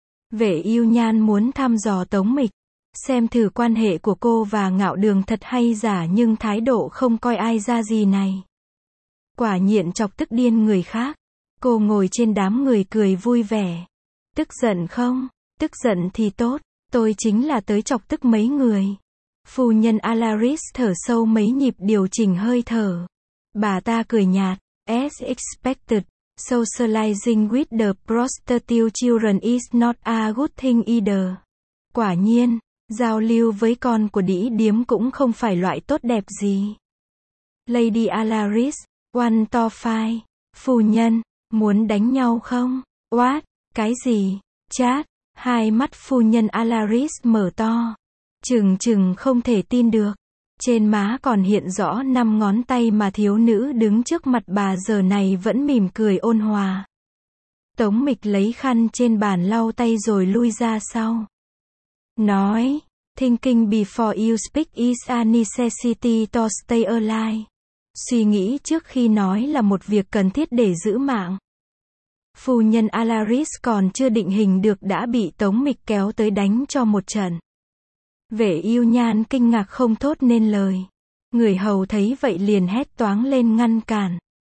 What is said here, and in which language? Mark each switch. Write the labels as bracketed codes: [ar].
[vi] Vệ Ưu Nhan muốn thăm dò Tống Mịch, xem thử quan hệ của cô và Ngạo Đường thật hay giả, nhưng thái độ không coi ai ra gì này quả nhiên chọc tức điên người khác. Cô ngồi trên đám người cười vui vẻ. Tức giận không? Tức giận thì tốt, tôi chính là tới chọc tức mấy người. Phu nhân Alaris thở sâu mấy nhịp điều chỉnh hơi thở. Bà ta cười nhạt. [en] As expected, socializing with the prostitute children is not a good thing either. [vi] Quả nhiên, giao lưu với con của đĩ điếm cũng không phải loại tốt đẹp gì. [en] Lady Alaris, one to five. [vi] Phu nhân, muốn đánh nhau không? [en] What? [vi] Cái gì? Chat. Hai mắt phu nhân Alaris mở to. Chừng chừng không thể tin được. Trên má còn hiện rõ 5 ngón tay mà thiếu nữ đứng trước mặt bà giờ này vẫn mỉm cười ôn hòa. Tống Mịch lấy khăn trên bàn lau tay rồi lui ra sau. Nói, [en] thinking before you speak is a necessity to stay alive. [vi] Suy nghĩ trước khi nói là một việc cần thiết để giữ mạng. Phu nhân Alaris còn chưa định hình được đã bị Tống Mịch kéo tới đánh cho một trận. Vệ Ưu Nhan kinh ngạc không thốt nên lời. Người hầu thấy vậy liền hét toáng lên ngăn cản.